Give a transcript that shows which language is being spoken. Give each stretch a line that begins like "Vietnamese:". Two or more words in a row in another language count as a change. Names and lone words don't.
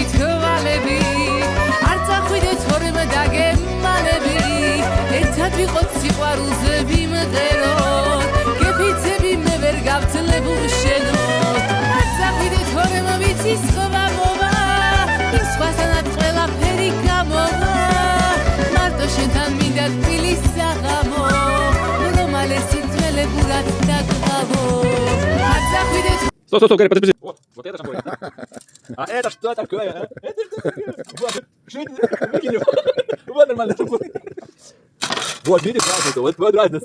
Georgian: თვალები არ წახვიდეთ თორემ დაგემალები ერთად ვიყოთ სიყვარულზე ვიმღეროთ გეფიცები მე ვერ გავძლებ უშენოდ არ წახვიდეთ თორემ ვიცის ღვამობა იმ სხვასთანაც ყველაფერი გამოვა მარტო შენთან მინდა ტკბილი საღამო
Russian: Стой, Гарри, подожди. Вот это шампунь. А это что такое? Это что такое? Что это? Выкинь. Вот нормально шампунь. Вот, видишь, разница, вот разница.